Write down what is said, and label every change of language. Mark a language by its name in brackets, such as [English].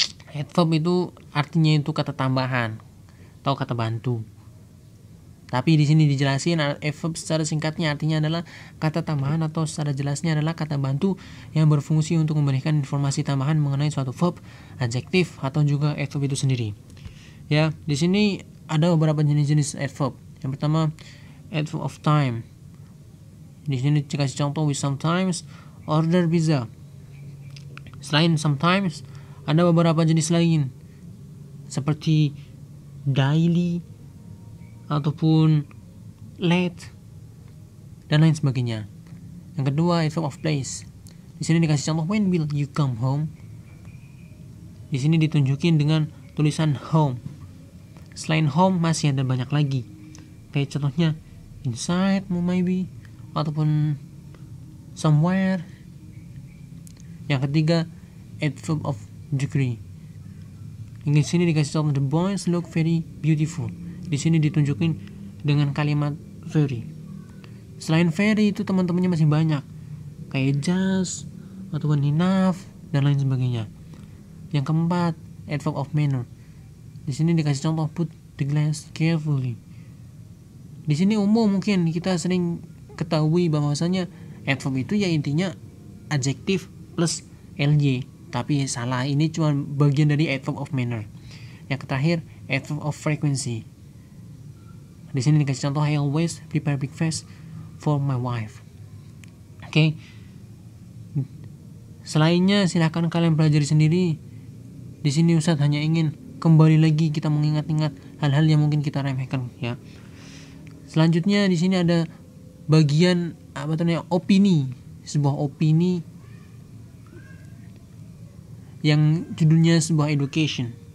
[Indonesian] Adverb itu artinya itu kata tambahan atau kata bantu. Tapi di sini dijelasin adverb secara singkatnya artinya adalah kata tambahan atau secara jelasnya adalah kata bantu yang berfungsi untuk memberikan informasi tambahan mengenai suatu verb, adjektif atau juga adverb itu sendiri. Ya, di sini ada beberapa jenis-jenis adverb. Yang pertama, adverb of time. Di sini dikasih contoh [English] with sometimes order pizza. [Indonesian] Selain sometimes, ada beberapa jenis lain seperti daily ataupun late dan lain sebagainya. Yang kedua, adverb of place. Di sini dikasih contoh [English] when will you come home. [Indonesian] Di sini ditunjukin dengan tulisan home. Selain home masih ada banyak lagi. Kayak contohnya inside maybe ataupun somewhere. Yang ketiga, adverb of degree. Di sini dikasih contoh [English] the boys look very beautiful. [Indonesian] Di sini ditunjukin dengan kalimat very. Selain very itu teman-temannya masih banyak, kayak just ataupun enough dan lain sebagainya. Yang keempat, adverb of manner. Di sini dikasih contoh [English] put the glass carefully. [Indonesian] Di sini umum mungkin kita sering ketahui bahwasanya adverb itu ya intinya adjektif plus ly, tapi salah, ini cuma bagian dari adverb of manner. Yang terakhir, adverb of frequency. Di sini dikasih contoh [English] I always prepare breakfast for my wife. [Indonesian] Oke. Selainnya silahkan kalian pelajari sendiri. Di sini Ustadz hanya ingin kembali lagi kita mengingat-ingat hal-hal yang mungkin kita remehkan ya. Selanjutnya di sini ada bagian opini, sebuah opini yang judulnya sebuah education.